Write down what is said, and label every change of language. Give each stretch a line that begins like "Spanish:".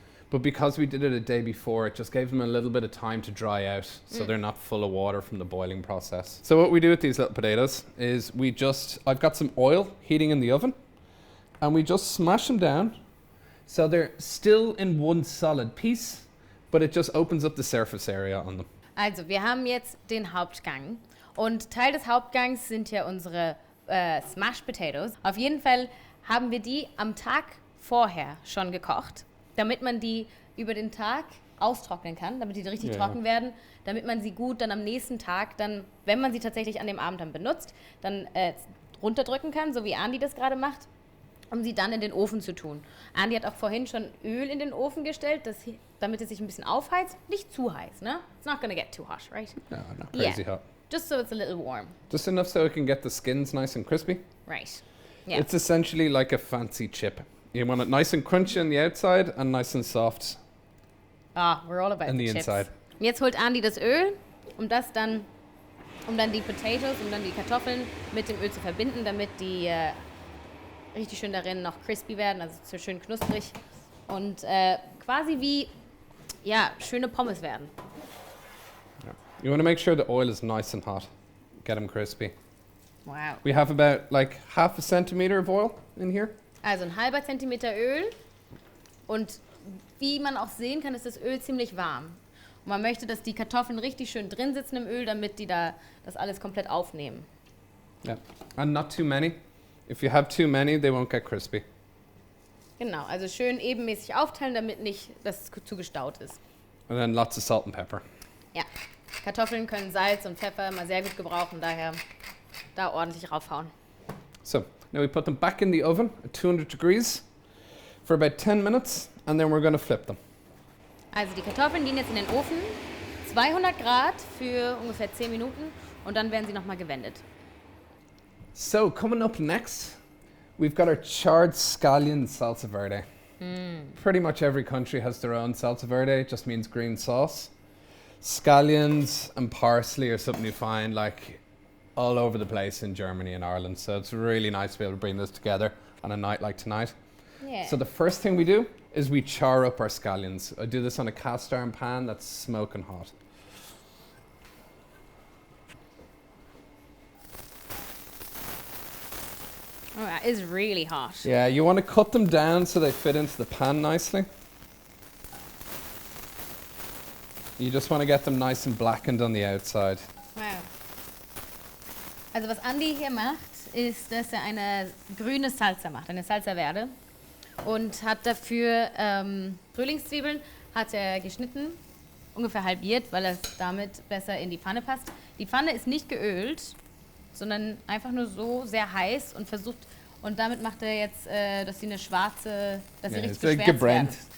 English: But because we did it a day before, it just gave them a little bit of time to dry out, so they're not full of water from the boiling process. So what we do with these little potatoes is I've got some oil heating in the oven, and we just smash them down, so they're still in one solid piece, but it just opens up the surface area on them.
German: Also, wir haben jetzt den Hauptgang. Und Teil des Hauptgangs sind ja unsere Smashed Potatoes. Auf jeden Fall haben wir die am Tag vorher schon gekocht, damit man die über den Tag austrocknen kann, damit die richtig trocken werden, damit man sie gut dann am nächsten Tag dann, wenn man sie tatsächlich an dem Abend dann benutzt, dann runterdrücken kann, so wie Andi das gerade macht, um sie dann in den Ofen zu tun. Andi hat auch vorhin schon Öl in den Ofen gestellt, damit es sich ein bisschen aufheizt. Nicht zu heiß, ne?
English: It's not gonna get too hot, right? No, not crazy hot. Just so it's a little warm. Just enough so it can get the skins nice and crispy. Right. Yeah. It's essentially like a fancy chip. You want it nice and crunchy on the outside and nice and soft We're all about on the the chips. inside.
German: Jetzt holt Andi das Öl, um dann die Potatoes, um dann die Kartoffeln mit dem Öl zu verbinden, damit die richtig schön darin noch crispy werden, also so schön knusprig und quasi wie schöne Pommes werden.
English: You want to make sure the oil is nice and hot. Get them crispy. Wow. We have about like half a centimeter of oil in here.
German: Also ein halber Zentimeter Öl und wie man auch sehen kann, ist das Öl ziemlich warm. Und man möchte, dass die Kartoffeln richtig schön drin sitzen im Öl, damit die da das alles komplett aufnehmen.
English: Yeah. And not too many. If you have too many, they won't get crispy.
German: Genau, also schön ebenmäßig aufteilen, damit nicht das zu gestaut ist.
English: And then lots of salt and pepper.
German: Ja, Kartoffeln können Salz und Pfeffer immer sehr gut gebrauchen, daher da ordentlich raufhauen.
English: So, now we put them back in the oven at 200 degrees for about 10 minutes, and then we're going to flip them.
German: Also die Kartoffeln gehen jetzt in den Ofen, 200 Grad für ungefähr 10 Minuten und dann werden sie nochmal gewendet.
English: So, coming up next, we've got our charred Scallion-Salsa Verde. Pretty much every country has their own salsa verde. It just means green sauce. Scallions and parsley are something you find like all over the place in Germany and Ireland. So it's really nice to be able to bring this together on a night like tonight. Yeah. So the first thing we do is we char up our scallions. I do this on a cast iron pan that's smoking hot. Oh, that is really hot. Yeah, you want to cut them down so they fit into the pan nicely. You just want to get them nice and blackened on the outside. Wow.
German: Also was Andi hier macht, ist, dass er eine grüne Salsa macht, eine Salsa Verde. Und hat dafür Frühlingszwiebeln hat er geschnitten, ungefähr halbiert, weil es damit besser in die Pfanne passt. Die Pfanne ist nicht geölt, sondern einfach nur so sehr heiß und damit macht er jetzt, dass sie eine schwarze, dass sie richtig geschwärzt werden.